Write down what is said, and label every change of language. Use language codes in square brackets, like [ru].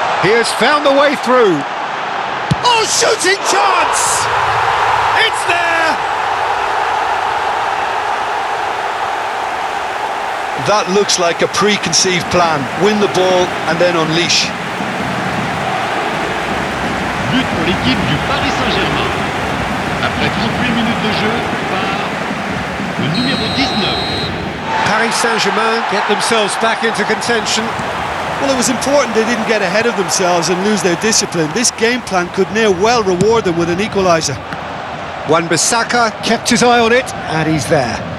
[en] He has found the way through. Oh, shooting chance! It's there! That looks like a preconceived plan. Win the ball and then unleash. [fr] But pour l'équipe du Paris Saint-Germain. Après 38 minutes de jeu par le numéro 19. [en] Paris Saint-Germain get themselves back into contention. Well, it was important they didn't get ahead of themselves and lose their discipline. This game plan could near well reward them with an equaliser. Wan-Bissaka kept his eye on it, and he's there.